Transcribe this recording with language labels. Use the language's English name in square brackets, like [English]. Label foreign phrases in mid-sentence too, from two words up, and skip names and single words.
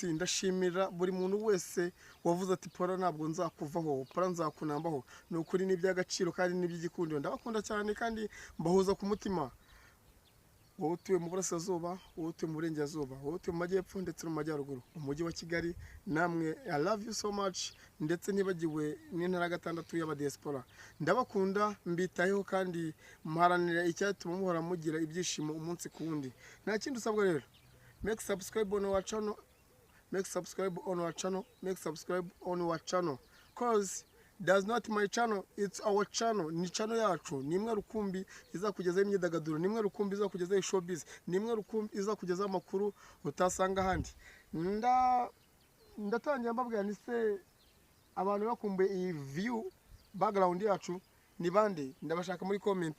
[Kinyarwanda] Ndashimira buri muntu wese wavuze ati Pora ntabwo nzakuvaho, Pora nzakunambaho. Ni ukuri n'iby'agaciro kandi n'iby'igikundiro. Ndabakunda cyane kandi mbahuza ku mutima. Wowe utuye mu burasirazuba, wowe utuye mu burengerazuba, wowe utuye mu majyepfo ndetse no mu majyaruguru, umujyi wa Kigali, namwe [English] I love you so much, [Kinyarwanda] ndetse ntibagiwe n'intara ya gatandatu y'abadiaspora. Ndabakunda, mbitayeho kandi muharanira icyatuma muhora mugira ibyishimo umunsi ku wundi. Nta kindi usabwa rero, [English] make subscribe on our channel, make subscribe on our channel, make subscribe on our channel, cause that's not my channel, it's our channel. [Kinyarwanda] Ni channel yacu, ni imwe rukumbi izakugezaho imyidagaduro, ni imwe rukumbi izakugezaho showbiz, ni imwe rukumbi izakugezaho amakuru utasanga ahandi. Ndatangira mbabwira ni se abantu bakumbuye iyi [English] view background [Kinyarwanda] yacu ni bande, ndabashaka muri comment.